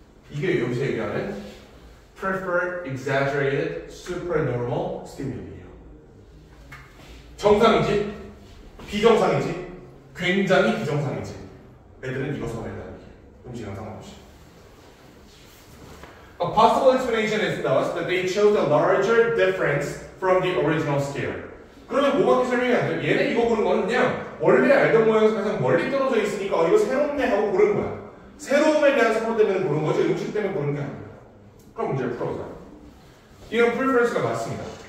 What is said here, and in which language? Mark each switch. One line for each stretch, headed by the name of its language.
Korean: 이게 여기서 얘기하는 preferred, exaggerated, supernormal stimul이에요. 정상이지, 비정상이지, 굉장히 비정상이지. 애들은 이거 선호한다는 얘기예요. 음식이랑 상관없이.
English: A possible explanation is thus that they chose a larger difference from the original scale.
Korean: 그러면 뭐밖에 설명이 안 돼요? 얘네 이거 고른 건 그냥 원래 알던 모양에서 가장 멀리 떨어져 있으니까 이거 새롭네 하고 고른 거야. 새로움에 대한 선호 때문에 고른 거지 음식 때문에 고른 게 아니에요. 그럼 문제를 풀어보자. 이건 preference가 맞습니다.